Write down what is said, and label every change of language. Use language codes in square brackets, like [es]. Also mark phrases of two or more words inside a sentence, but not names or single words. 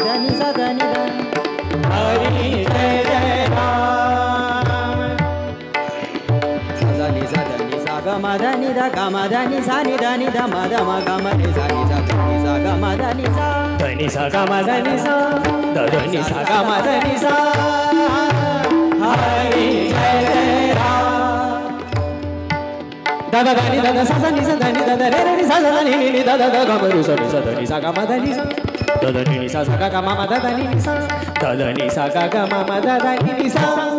[hi] धनी सा धनी ध हरि जय जय राम सा सा नि सा धनी सा ग म धनी ध ग म धनी सा नि धनी ध म ध म ग म रे सा नि सा धनी सा ग म धनी सा धनी सा ग म धनी सा ध धनी सा ग म धनी सा हरि जय जय राम दादा दानी दादा सा सा नि सा धनी दादा रे रे नि सा सा नि नि नि दादा द ग म रे सा नि सा धनी सा ग म धनी सा दादा नि नि सा सा ग ग म म दादा नि नि सा दादा नि सा ग ग म म दादा नि नि सा